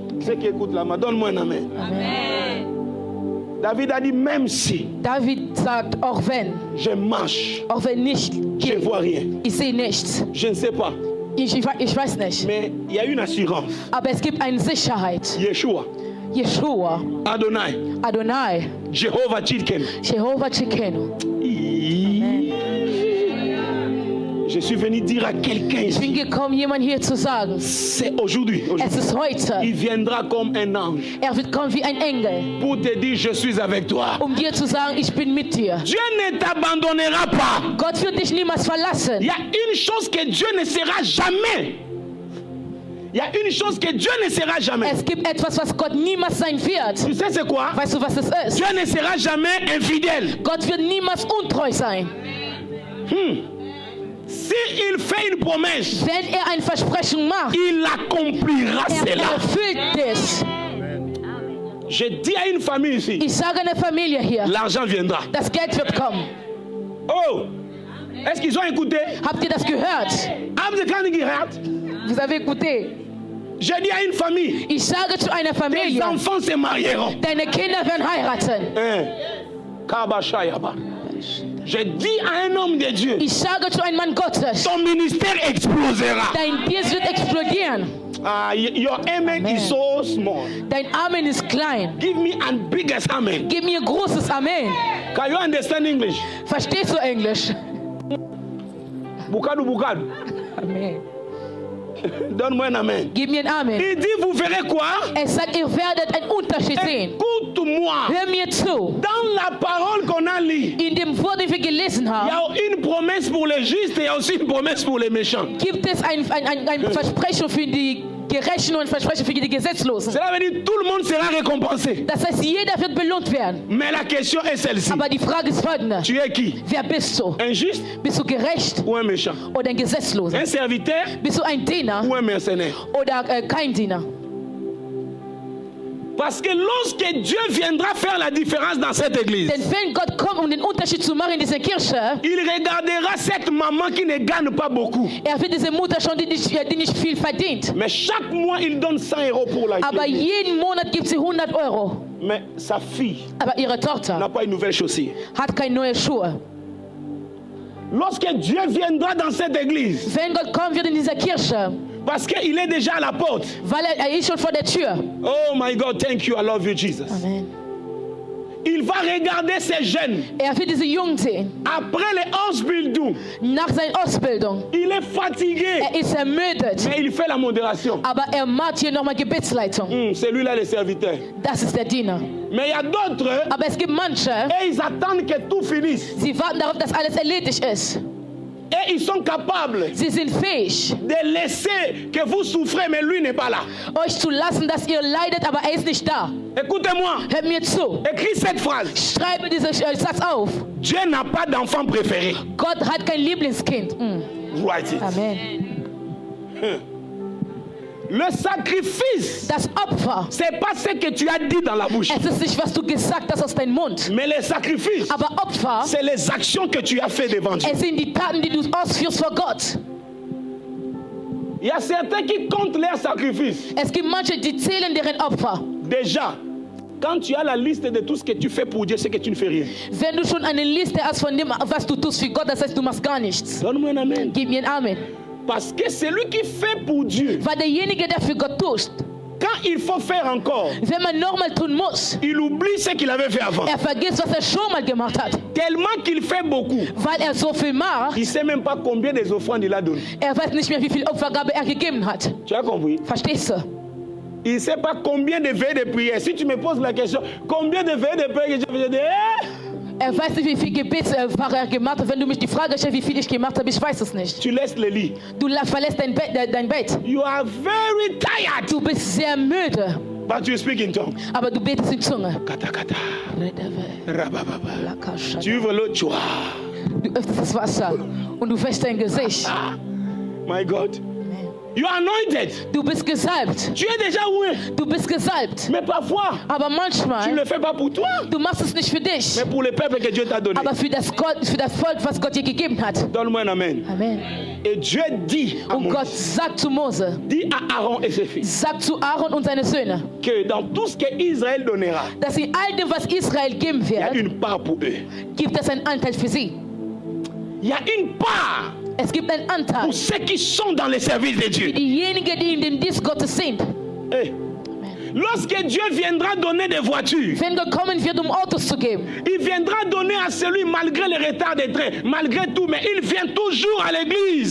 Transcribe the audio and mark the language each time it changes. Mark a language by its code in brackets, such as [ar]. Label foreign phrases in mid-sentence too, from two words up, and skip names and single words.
[fr] Ceux qui écoutent là, donne-moi un amen. Amen. David a dit, même si [de] David sagt, auch wenn nicht, [fr] je ne vois rien, [de] ich sehe nichts. [fr] je ne sais pas, [de] Ich weiß nicht. [fr] mais il y a une assurance. [de] Aber es gibt eine Sicherheit. Yeshua, Yeshua, Adonai, Jehovah Tzidkenu. Jehovah Tzidkenu. [fr] Je suis venu dire à quelqu'un [de] Ich bin [fr] ici, [de] gekommen, jemand hier zu sagen, [fr] c'est aujourd'hui. [de] es ist heute. [fr] Il viendra comme un ange [de] Er wird kommen wie ein Engel, [fr] pour te dire, je suis avec toi. [de] dir zu sagen, ich bin mit dir. [fr] Dieu ne t'abandonnera pas. [de] Gott wird dich niemals verlassen. [fr] Il y a une chose que Dieu ne sera jamais. Il y a une chose que Dieu ne sera jamais. [de] Es gibt etwas, was Gott niemals sein wird. [fr] Tu sais c'est quoi? [de] Weißt du, was es ist? [fr] Dieu ne sera jamais infidèle. [de] Gott wird niemals untreu sein. [fr] S'il fait une promesse, [de] Wenn er ein Versprechen macht, [fr] il accomplira cela. [de] erfüllt es. [fr] Je dis à une famille ici, [de] Ich sage einer Familie hier, [fr] l'argent viendra. [de] das Geld wird kommen. [fr] Oh, est-ce qu'ils ont écouté? [de] Habt ihr das gehört? Haben Sie gar nicht gehört? [fr] Vous avez écouté? Je dis à une famille, [de] Ich sage zu einer [fr] tes [de] Familie, [fr] enfants se marieront. [de] deine Kinder werden heiraten. Kabashayaba. [fr] Je dis à un homme de Dieu, [de] Ich sage zu einem Mann Gottes, [fr] ton ministère explosera. [de] dein Dienst wird explodieren. [en] Your amen is so small. [de] Dein Amen ist klein. [en] Give me a biggest amen. [de] Gib mir großes Amen. [en] Can you understand English? [de] Verstehst du Englisch? Bukadu, bukadu. [fr] Amen. Donne-moi un amen. [de] Gib mir ein Amen. [fr] Il dit, vous verrez quoi? [de] Es sagt, ihr werdet einen Unterschied sehen. [fr] Écoute-moi. [de] Hör mir zu. [fr] Dans la parole qu'on a lue, [de] In dem Wort, den wir gelesen [fr] il y [de] haben, [fr] a une promesse pour les justes et il y a aussi une promesse pour les méchants. [de] gibt es ein Versprechen für die Gerechten und ein Versprechen für die Gesetzlosen. [fr] Cela veut dire que tout le monde sera récompensé. [de] Das heißt, jeder wird belohnt werden. [fr] Mais la question est celle-ci. [de] Aber die Frage ist folgende. [fr] Tu es qui? [de] Wer bist du? [fr] Un juste [de] Bist du gerecht [fr] ou un méchant? [de] oder ein Gesetzloser? [fr] Un serviteur [de] Bist du ein Diener [fr] ou un mercenaire? [de] oder kein Diener? [fr] Parce que lorsque Dieu viendra faire la différence dans cette église, [de] Denn wenn Gott kommt, um den Unterschied zu machen in dieser Kirche, [fr] il regardera cette maman qui ne gagne pas beaucoup. [de] wird diese Mutter schon, die nicht viel verdient. [fr] Mais chaque mois, il donne 100 € pour la [de] Aber [fr] église. [de] jeden Monat gibt sie 100 €. [fr] Mais sa fille [de] Aber ihre Tochter [fr] n'a pas une nouvelle chaussure. [de] hat keine neue Schuhe. [fr] Lorsque Dieu viendra dans cette église, [de] Wenn Gott kommen wird in dieser Kirche, [fr] parce qu'il est déjà à la porte. [de] weil er ist schon vor der Tür. [en] Oh my God, thank you, I love you, Jesus. Amen. [fr] Il va regarder ces jeunes. [de] Wird diese Jungen sehen. [fr] Après les Ausbildung, [de] Nach seiner Ausbildung. [fr] il est fatigué. [de] Ist ermüdet. [fr] Mais il fait la modération. [de] Aber macht hier nochmal Gebetsleitung. [fr] C'est lui-là le serviteur. [de] Das ist der Diener. [fr] Mais il y a d'autres, [de] Aber es gibt manche, [fr] et ils attendent que tout finisse. [de] sie warten darauf, dass alles erledigt ist. [fr] Et ils sont capables [de] Sie sind fähig, [fr] de laisser que vous souffrez, mais lui n'est pas là. [de] euch zu lassen, dass ihr leidet, aber er ist nicht da. [fr] Écoutez-moi, [de] Hört mir zu. [fr] écris cette phrase. [de] Schreibe diesen Satz auf. [fr] Dieu n'a pas d'enfant préféré. [de] Gott hat kein Lieblingskind. [en] Write it. Amen. [fr] Le sacrifice, [de] Das Opfer, [fr] c'est pas ce que tu as dit dans la bouche. [de] es ist nicht, was du gesagt hast aus deinem Mund. [fr] Mais le sacrifice, [de] Aber Opfer, [fr] c'est les actions que tu as fait devant Dieu. [de] es sind die Taten, die du ausführst vor Gott. [fr] Il y a certains qui comptent leurs sacrifices. [de] Es gibt manche, die zählen deren Opfer. [fr] Déjà, quand tu as la liste de tout ce que tu fais pour Dieu, c'est que tu ne fais rien. [de] Wenn du schon eine Liste hast von dem, was du tust für Gott, das heißt, du machst gar nichts. [fr] Donne-moi un amen. [de] Gib mir ein Amen. [fr] Parce que celui qui fait pour Dieu, [de] Weil derjenige, der für Gott tust, [fr] Quand il faut faire encore, [de] Wenn man nochmal tun muss, [fr] il oublie ce qu'il avait fait avant. [de] vergisst, was schon mal gemacht hat. [fr] Tellement qu'il fait beaucoup. [de] Weil so viel macht, [fr] Il ne sait même pas combien des offrandes il a donné. [de] weiß nicht mehr, wie viel Opfergabe gegeben hat. [fr] Tu as compris? [de] Verstehst du? [fr] Il ne sait pas combien de veillées de prière. Si tu me poses la question, combien de veillées de prière que je vais dire, [de] weiß nicht, wie viel Gebet gemacht hat. Wenn du mich die Frage stellst, wie viel ich gemacht habe, ich weiß es nicht. [fr] tu laisses le lit. [de] Du verlässt dein Bett. [en] You are very tired. [de] Du bist sehr müde. [en] But you speak in tongue. [de] Aber du betest in Zunge. Kata kata. Rabababa. [fr] Tu ouvres l'eau, tu vois. [de] Du öffnest das Wasser und du wäschst dein Gesicht. [en] My God. You are anointed. [de] Du bist gesalbt. [fr] Tu es déjà oué. [de] Du bist gesalbt. [fr] Mais parfois, [de] aber [fr] tu ne [de] manchmal, [fr] le fais pas pour toi, [de] du machst es nicht für dich, [fr] mais pour le peuple que Dieu t'a donné. [de] aber für das Volk, was Gott dir gegeben hat. [fr] Donne-moi un amen. Amen. Et Dieu dit à [de] Und [fr] Moïse, [de] Gott sagt zu Mose, [fr] dit à Aaron et ses fils, [de] sagt zu Aaron und seine Söhne, [fr] que dans tout ce que Israël donnera, [de] dass in all dem, was Israel geben [fr] il y a [de] wird, [fr] une part pour eux. [de] gibt es einen Anteil für sie. [fr] Il y a une part [de] Es gibt einen Anteil [fr] pour ceux qui sont dans les services de [de] für [fr] Dieu. [de] diejenigen, die in den Dienst Gottes sind. [fr] Hey. Lorsque Dieu viendra donner des voitures, [de] Wenn Gott kommen wird, Autos zu geben, [fr] il viendra donner à celui malgré les retards des trains, malgré tout, mais il vient toujours à l'église.